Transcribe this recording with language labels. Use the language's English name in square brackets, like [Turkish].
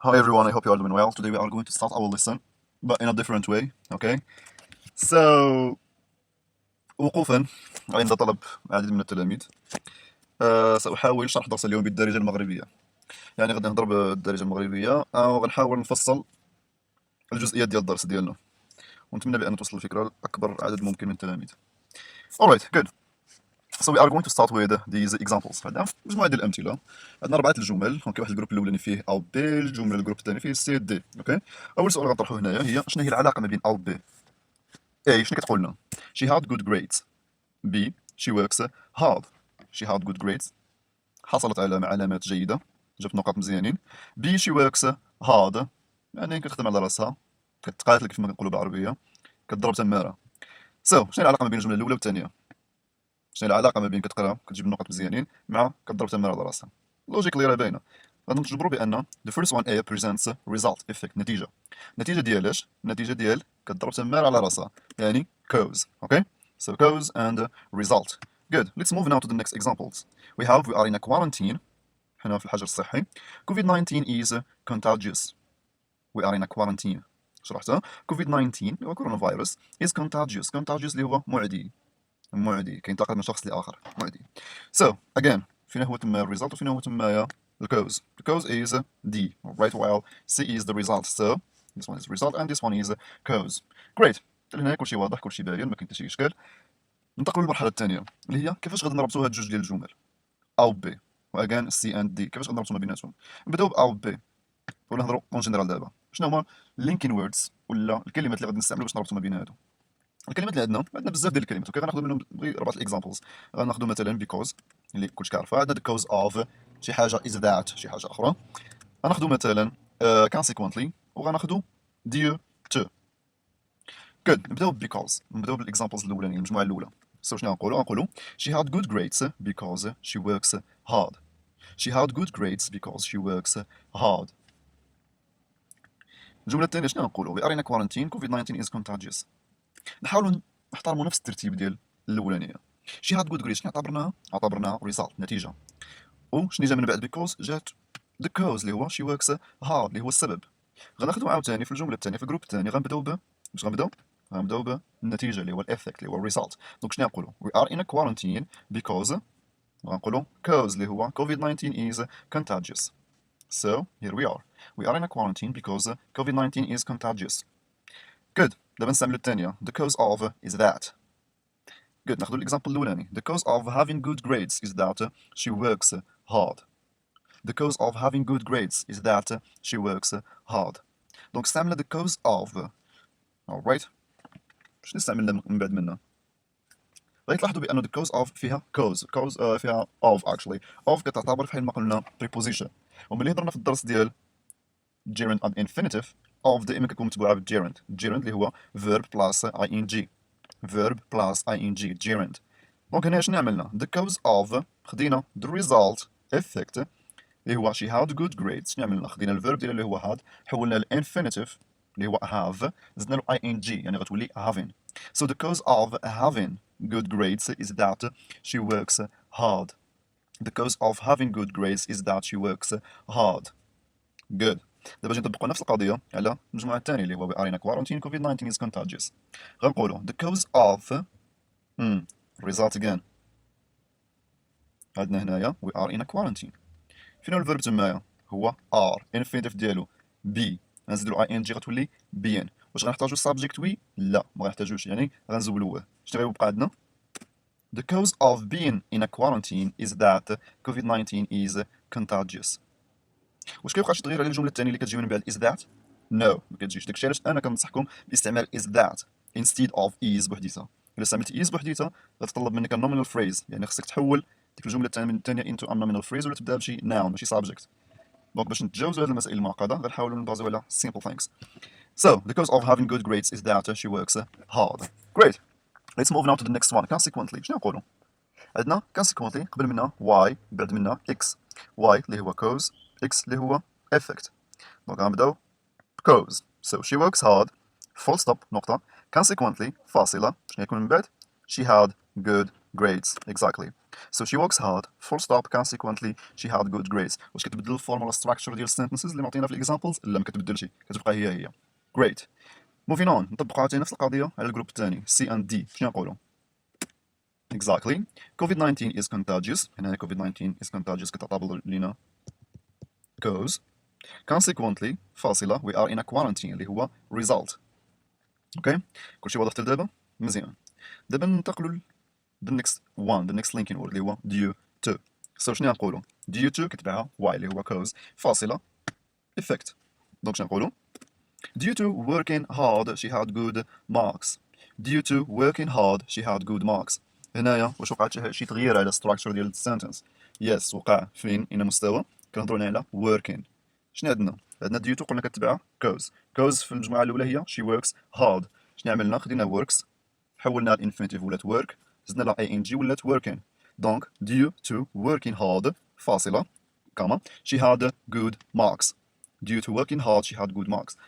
[English] Hi everyone, I hope you are doing well. Today we are going to start our lesson, but in a different way, okay? [Arabic] So, وقوفا عند طلب العديد من التلاميذ سأحاول شرح درس اليوم بالدارجة المغربية. يعني غادي نهضر بالدارجة المغربية وغنحاول نفصل الجزئيات ديال الدرس ديالنا، ونتمنى بأن توصل الفكرة لأكبر عدد ممكن من التلاميذ. [English] Alright, good. So we are going to start with these examples. [Arabic] عندنا مجموعة ديال الأمثلة. عندنا 4 الجمل، دونك واحد الجروب الأولاني فيه أو بي، الجملة الجروب الثاني فيه سي دي، أوكي؟ أول سؤال غنطرحو هنايا هي شنو هي العلاقة ما بين أو بي؟ A شنو كتقول لنا؟ [English] She had good grades. B she works hard. She had good grades. [Arabic] حصلت على علامات جيدة، جابت نقاط مزيانين. [English] B she works hard. [Arabic] يعني كتخدم على راسها، كتقاتل كيف ما كنقولوا بالعربية، كتضرب تمارة. شنو هي العلاقة ما بين الجملة الأولى والثانية؟ شنو العلاقة ما بين كتقرا كتجيب نقاط مزيانين مع كتضرب تمارة على راسها؟ لوجيكلي راه باينة. غادي نجبروا بأن [English] the first one A presents result effect نتيجة. [Arabic] النتيجة ديال اش؟ النتيجة ديال كتضرب تمارة على راسها، يعني cause. [English] Okay? So cause and result. Good. Let's move now to the next examples. We are in a quarantine. [Arabic] حنا في الحجر الصحي. [English] COVID-19 is contagious. We are in a quarantine. [Arabic] شرحتها. [English] COVID-19 [Arabic] هو كورونا فيروس [English] is contagious. [Arabic] Contagious اللي هو معدي كينتقل من شخص لآخر، معدي. [English] So again [Arabic] فينا هو تما الريزلت وفينا هو تما [English] the cause. The cause is D, right, while C is the result. So this one is result and this one is cause. Great. [Arabic] هنا كلشي واضح، كلشي باين، ما كاين حتى شي اشكال. ننتقلوا للمرحله الثانيه اللي هي كيفاش غادي نربطوا هاد جوج ديال الجمل او بي واغان سي اند دي، كيفاش غادي نربطوا ما بيناتهم. نبداو باو بي ولا نهضروا اون جينيرال دابا شنو هما لينكين ووردز ولا الكلمات اللي غادي نستعملوا باش نربطوا ما بين هادو. الكلمات اللي عندنا بزاف ديال الكلمات، اوكي غناخذوا منهم غير 4 الاكزامبلز. غناخذوا مثلا because اللي كلشي كيعرفها، عندنا [English] the cause of [Arabic] شي حاجه [English] is that [Arabic] شي حاجه اخرى. غناخذوا مثلا consequently وغناخذوا due to. [English] good. [Arabic] نبداو because نبداو بالاكزامبلز الاولانيين، المجموعه الاولى. [English] شنو غنقولوا she had good grades because she works hard. she had good grades because she works hard. [Arabic] الجمله الثانيه شنو غنقولوا [English] we are in a quarantine COVID-19 is contagious. [Arabic] نحاولوا نحترموا نفس الترتيب ديال الاولانيه. [English] she had good grades [Arabic] شنو اعتبرناها result نتيجه، وشنو جا من بعد because جات the cause اللي هو [English] she works hard [Arabic] اللي هو السبب. غناخذوا عاوتاني في الجمله الثانيه في الجروب الثاني غنبداو باش غنبداو بالنتيجه اللي هو الافكت اللي هو result. دونك شنو نقولوا [English] we are in a quarantine because غنقولوا cause اللي هو COVID-19 is contagious. So here we are in a quarantine because COVID-19 is contagious. good. [Arabic] دابا نستعملوا الثانيه [English] the cause of is that. good. ناخذوا الاكزامبل الاولاني the cause of having good grades is that she works hard. the cause of having good grades is that she works hard. [Arabic] دونك استعملنا [English] the cause of. alright. [Arabic] شنو استعملنا من بعد منها؟ غادي تلاحظوا بأنه [English] the cause of [Arabic] فيها cause فيها of actually. of كتعتبر بحال ما قلنا preposition، وملي هضرنا في الدرس ديال [English] gerund and infinitive [Arabic] of دائما كتكون متبوعة بالgerund. [English] gerund [Arabic] اللي هو [English] verb plus ing. verb plus ing gerund. [Arabic] دونك هنا شنو عملنا؟ [English] the cause of خدينا the result effect اللي هو she had good grades. [Arabic] شنو عملنا؟ خدينا الفيرب ديالها اللي هو had حولنا للانفينيتيف اللي هو have، زدنا له ing يعني غتولي having. [English] so the cause of having good grades is that she works hard. the cause of having good grades is that she works hard. good. [Arabic] دابا جي نطبقوا نفس القضيه على المجموعه الثانيه اللي هو [English] we are in a quarantine COVID-19 is contagious. غنقولوا the cause of result again. [Arabic] عندنا هنايا [English] we are in a quarantine. [Arabic] فين هو الفيرب تمايا؟ هو ار انفينيتيف ديالو بي، غنزيدو له اي ان جي غتولي بيان. واش غنحتاجو سابجيكت وي؟ لا ما غنحتاجوش، يعني غنزولوه. شنو غيبقى عندنا؟ [English] The cause of being in a quarantine is that COVID-19 is contagious. [Arabic] واش كيوقع شي تغيير على الجمله الثانيه اللي كتجي من بعد [English] is that؟ [Arabic] no ما كتجيش. داكشي علاش انا كنصحكم باستعمال [English] is that instead of is [Arabic] بوحديتها. الا استعملت is بوحديتها غتطلب منك [English] a nominal phrase، [Arabic] يعني خصك تحول ديك الجمله الثانيه [English] into a nominal phrase [Arabic] ولا تبدا بشي noun ماشي subject. دونك باش نتجاوزوا هذه المسائل المعقده غنحاولوا نبازيو على [English] simple things. So the cause of having good grades is that she works hard. Great. Let's move now to the next one. [Arabic] Consequently شنو نقولوا؟ عندنا consequently قبل منها y بعد منها x. y اللي هو cause، x اللي هو effect. دونك غنبداو cause. [English] So she works hard full stop نقطة. Consequently [Arabic] فاصلة شنو يكون من بعد؟ [English] She had good grades. Exactly. So she works hard full stop consequently she had good grades. [Arabic] واش كتبدل الفورمولا ستراكشر ديال السنتنسز اللي معطينا في الاكزامبلز؟ لا ما كتبدلش، كتبقى هي. [English] Great. Moving on, [Arabic] نطبقوا عاوتاني نفس القضيه على الجروب الثاني C and D. شنو نقولوا؟ Exactly. [English] COVID-19 is contagious. هنا COVID-19 is contagious [Arabic] كتعتبر لنا [English] cause. Consequently فاصلة we are in a quarantine اللي هو result. [Arabic] اوكي كلشي واضح حتى لدابا؟ مزيان. دابا ننتقلوا [English] the next one, the next linking word اللي هو due to. [Arabic] So شنو نقولوا؟ due to كتبعها y اللي هو cause فاصلة effect. دونك شنو نقولوا؟ [English] due to working hard she had good marks. due to working hard she had good marks. [Arabic] هنايا واش وقعت شي تغيير على structure ديال السنتنس؟ يس وقع فين؟ إن مستوى كنهضروا هنا على working. شنو عندنا؟ عندنا due to قلنا كتبعها cause. cause في المجموعة الأولى هي [English] she works hard. [Arabic] شنو عملنا؟ خدينا works حولناها الانفينيتيف ولات work زدنا لها ing ولات working. [English] دونك due to working hard [Arabic] فاصلة كاما [English] she had good marks. due to working hard she had good marks.